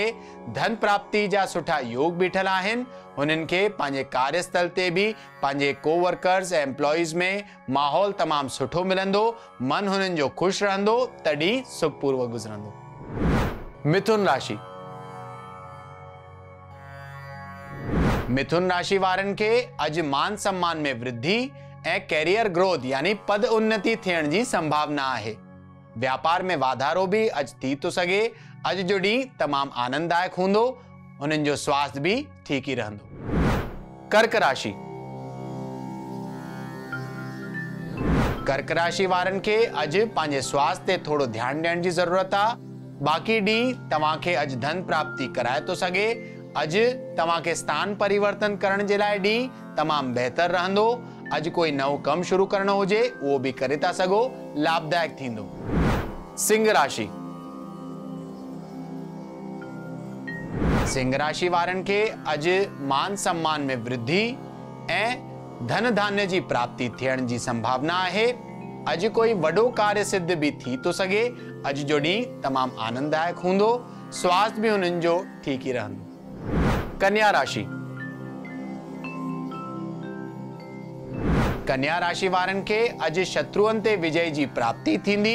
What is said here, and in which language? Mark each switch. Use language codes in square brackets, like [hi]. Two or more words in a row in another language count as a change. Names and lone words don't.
[sd] धन प्राप्ति जा सुठा योग बीठल आहिनि। हुननि खे पंहिंजे कार्यस्थल ते बि पंहिंजे कोवर्कर्स ऐं एम्प्लॉइज में माहौल तमामु सुठो मिलंदो। मन हुननि जो ख़ुशि रहंदो, तॾहिं सुखपूर्वक गुज़रंदो। मिथुन राशि। मिथुन राशि वारनि खे अॼु मान सम्मान में वृद्धि ऐं [en] career growth [sd] यानी पद उन्नति थियण जी संभावना आहे। व्यापार में वाधारो भी अॼु थी तो सघे। अॼु जो ॾींहुं तमामु आनंददायक हूंदो। उन्हनि जो स्वास्थ्य भी ठीक ई रहंदो। कर्क राशि। कर्क राशि वारनि खे अॼु पंहिंजे स्वास्थ्य ते थोरो ध्यानु ॾियण जी ज़रूरत आहे। बाक़ी ॾींहुं तव्हांखे अॼु धन प्राप्ति कराए तो सघे। अॼु तव्हांखे स्थान परिवर्तन करण जे लाइ ॾींहुं तमामु बहितर रहंदो। अॼु कोई नओं कमु शुरू करणो हुजे उहो भी करे था सघो, लाभदायक थींदो। सिंह राशि। सिंह राशि वारनि खे अॼु मान सम्मान में वृद्धि ऐं धन धान्य जी प्राप्ति थियण जी संभावना आहे। अॼु कोई वॾो कार्य सिद्ध भी थी तो सघे। अॼु जो ॾींहुं तमामु आनंददायक हूंदो। स्वास्थ्य भी हुननि जो ठीक ई रहंदो। कन्या राशि। कन्या राशि वारनि खे अॼु शत्रुअनि ते विजय जी प्राप्ति थींदी।